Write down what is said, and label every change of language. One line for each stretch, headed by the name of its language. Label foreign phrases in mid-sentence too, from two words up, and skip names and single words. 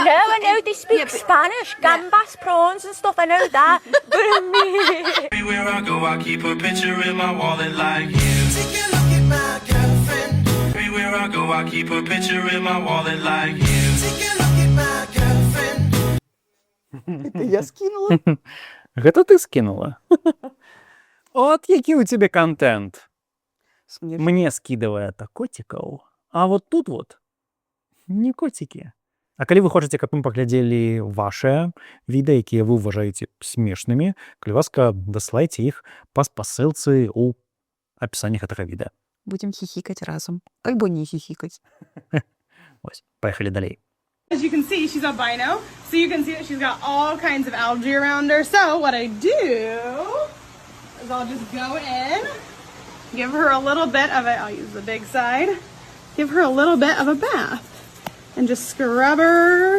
English: No, I know they speak Spanish, gambas, prawns and stuff, I know that. But Everywhere I go, I keep a picture in my wallet like you. Take a look at my girlfriend. Everywhere I go, I keep a picture in my wallet like you. Take a look at my girlfriend.
Russian: Это я скинула.
Belarusian: Гэта ты скинула? От які у тебе контент.
Russian: Смешно. Мне скидывае это котикаў, а вот тут вот не котики.
Belarusian: А калі вы хочаце, каб мы паглядзелі вашыя відэа, якія вы ўважаеце смешнымі, калі ласка, даслайце іх па спасылцы ў апісанні гэтага відэа.
Russian: Будем хихикать разом.
Belarusian: Альбо не
Russian: хихикать.
Belarusian: Вось, паехалі далей.
English: As you can see, she's albino, so you can see that she's got all kinds of algae around her. So what I do is I'll just go in, give her a little bit of I'll use the big side, give her a little bit of a bath, and just scrub her.